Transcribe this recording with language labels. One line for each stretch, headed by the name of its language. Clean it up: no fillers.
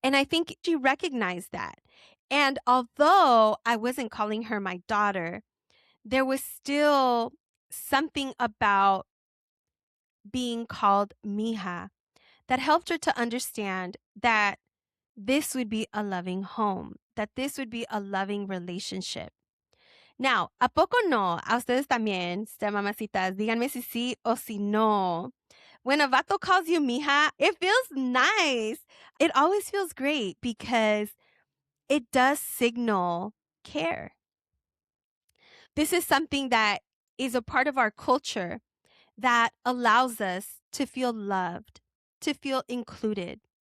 English: And I think she recognized that. And although I wasn't calling her my daughter, there was still something about being called mija that helped her to understand that this would be a loving home, that this would be a loving relationship.
Spanish: Now, ¿a poco no? A ustedes también, mamacitas, díganme si sí o si no.
English: When a vato calls you mija, it feels nice. It always feels great because it does signal care. This is something that is a part of our culture that allows us to feel loved, to feel included.